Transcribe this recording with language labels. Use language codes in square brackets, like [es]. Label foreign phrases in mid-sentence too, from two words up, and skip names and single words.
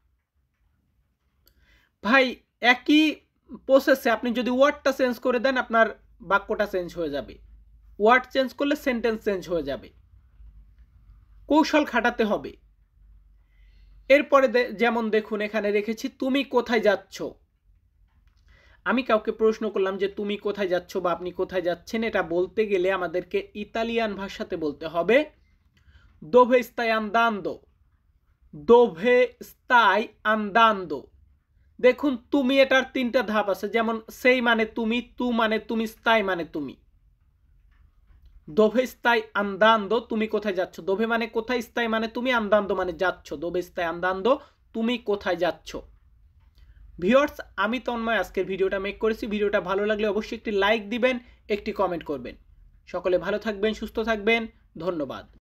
[bn] ভাই একই প্রসেসে আপনি যদি ওয়ার্ডটা চেঞ্জ করে দেন আপনার বাক্যটা চেঞ্জ হয়ে যাবে, [en] word change [bn] করলে [en] sentence change [bn] হয়ে যাবে, কৌশল খাটাতে হবে। এরপরে যেমন দেখুন এখানে রেখেছি তুমি কোথায় যাচ্ছ। আমি কাউকে প্রশ্ন করলাম যে তুমি কোথায় যাচ্ছ বা আপনি কোথায় যাচ্ছেন, এটা বলতে গেলে আমাদেরকে ইতালিয়ান ভাষাতে বলতে হবে [it] dove stai andando, dove stai andando। [bn] দেখুন তুমি এটার তিনটা ধাপ আছে, যেমন সেই মানে তুমি, তু মানে তুমি, স্তাই মানে তুমি। [it] dove stai andando [bn] তুমি কোথায় যাচ্ছ, dove মানে কোথায়, স্তাই মানে তুমি, andando মানে যাচ্ছ, [it] dove stai andando [bn] তুমি কোথায় যাচ্ছ। ভিউয়ার্স আমি তন্ময় আজকের ভিডিওটা মেক করেছি, ভিডিওটা ভালো লাগলে অবশ্যই একটি লাইক দিবেন, একটি কমেন্ট করবেন। সকলে ভালো থাকবেন, সুস্থ থাকবেন, ধন্যবাদ।